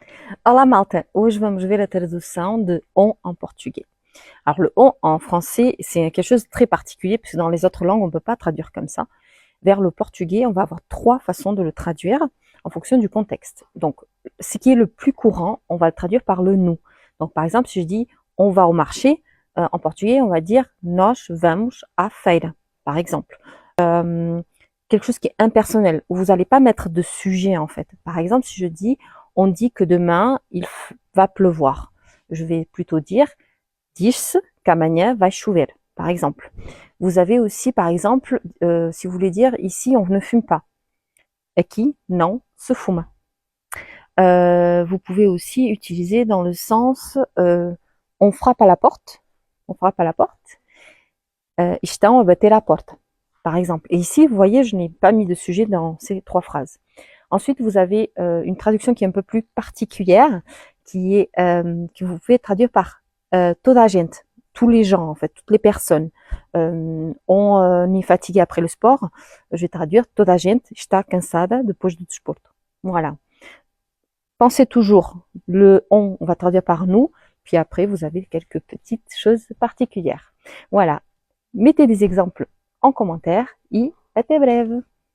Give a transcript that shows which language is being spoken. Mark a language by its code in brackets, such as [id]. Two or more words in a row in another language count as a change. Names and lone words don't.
[pt] Olá, malta! Hoje vamos ver a tradução de [fr] on en portugais. Alors, le on en français, c'est quelque chose de très particulier, puisque dans les autres langues, on ne peut pas traduire comme ça. Vers le portugais, on va avoir trois façons de le traduire en fonction du contexte. Donc, ce qui est le plus courant, on va le traduire par le nous. Donc, par exemple, si je dis on va au marché, en portugais, on va dire [pt] nós vamos à feira, [fr] par exemple. Quelque chose qui est impersonnel, où vous n'allez pas mettre de sujet en fait. Par exemple, si je dis on dit que demain il va pleuvoir, je vais plutôt dire [pt] diz que amanhã vai chover, [fr] par exemple. Vous avez aussi, par exemple, si vous voulez dire ici on ne fume pas, [pt] aqui não se fuma. [fr] Vous pouvez aussi utiliser dans le sens on frappe à la porte, on frappe à la porte, [pt] estão a bater à porta, [fr] par exemple. Et ici, vous voyez, je n'ai pas mis de sujet dans ces trois phrases. Ensuite, vous avez une traduction qui est un peu plus particulière, que vous pouvez traduire par [pt] toda a gente, [fr] tous les gens en fait, toutes les personnes. On est fatigué après le sport, je vais traduire [pt] toda a gente está cansada depois do desporto. [fr] Voilà. Pensez toujours, le on va traduire par nous, puis après vous avez quelques petites choses particulières. Voilà. Mettez des exemples en commentaire et [pt] até breve!